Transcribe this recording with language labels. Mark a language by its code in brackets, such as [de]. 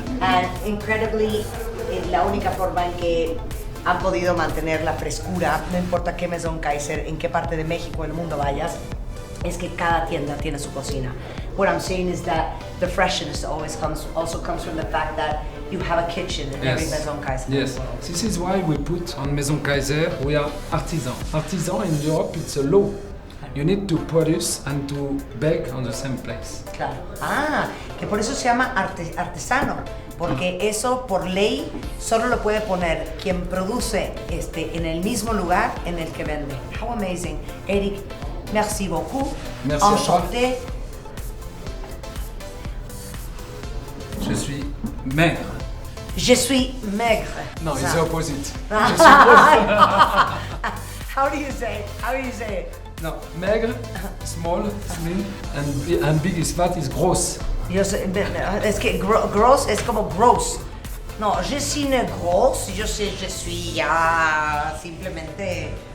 [en] And incredibly, [es] la única forma en que han podido mantener la frescura, no importa qué Maison Kayser, en qué parte de México o el mundo vayas, es que cada tienda tiene su cocina. [en] What I'm saying is that the freshness also comes from the fact that you have a kitchen in every Maison Kayser. Yes. This is why we put on Maison Kayser, we are artisan. Artisan in Europe, it's a law. You need to produce and to bake on the same place. [es] Claro. Ah, que por eso se llama artesano, porque eso por ley solo lo puede poner quien produce en el mismo lugar en el que vende. [en] How amazing. Eric, [fr] merci beaucoup. Merci à toi. Enchanté. Je suis maigre. Je suis maigre. [en] No, it's [fr] Ça. [en] the opposite. [fr] Je suis gros. [en] How do you say it? How do you say it? No, maigre, small, slim, and big is fat is gross. [es] Yo sé, es que gross es como gross. [fr] No, je suis une grosse, [es] yo sé, [fr] je suis [es] ya simplemente